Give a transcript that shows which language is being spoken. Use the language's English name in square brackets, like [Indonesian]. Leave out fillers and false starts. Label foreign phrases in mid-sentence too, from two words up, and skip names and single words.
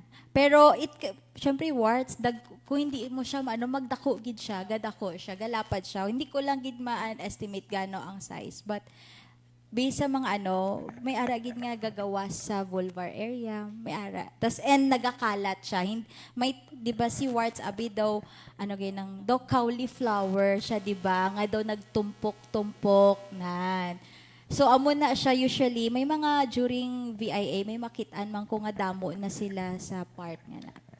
[Hiligaynon] Pero syempre warts kung hindi mo siya magdako gid siya, gadako siya, galapad siya. Hindi ko lang gid ma-estimate gano ang size, but based sa mga may ara gid nga gagawas sa [English] vulvar area, [Hiligaynon] may ara. Nagakalat siya. May [Filipino] 'di ba [Hiligaynon] si warts abi daw ginang daw cauliflower siya [Filipino] 'di ba? [Hiligaynon] Nga daw nagtumpok-tumpok nan. So amo na siya usually may mga during VIA may makitaan man ko nga damo na sila sa part nga na.